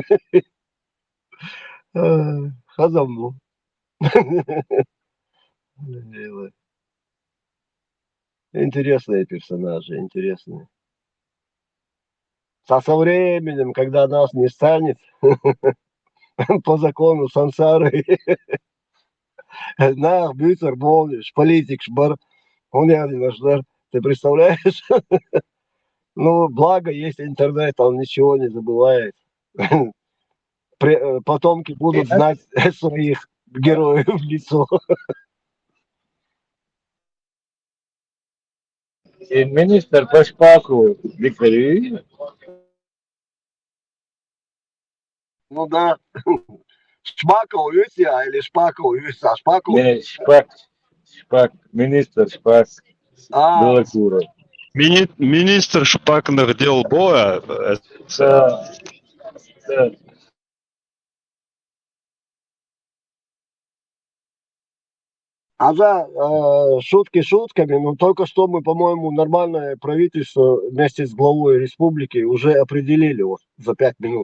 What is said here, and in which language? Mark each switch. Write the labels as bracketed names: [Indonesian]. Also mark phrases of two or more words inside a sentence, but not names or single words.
[Chechen] Хазамбу. [Russian] Интересные персонажи, интересные. Со временем, когда нас не станет, по закону сансары, [Chechen] нах, бютер, болниш, политик, шбар, [Russian] он наш, ты представляешь? Ну, благо есть интернет, он ничего не забывает. Потомки будут знать своих героев в лицо. И министр по Шпаку Виктор Юрьевич. Ну да. Шпаков Юся или Шпаков Юся? Шпаков? Не, Шпак, министр Шпак. Белокуров. Министр шпакных дел боя. Да. Шутки шутками, но только что мы, по-моему, нормальное правительство вместе с главой республики уже определили вот за 5 минут.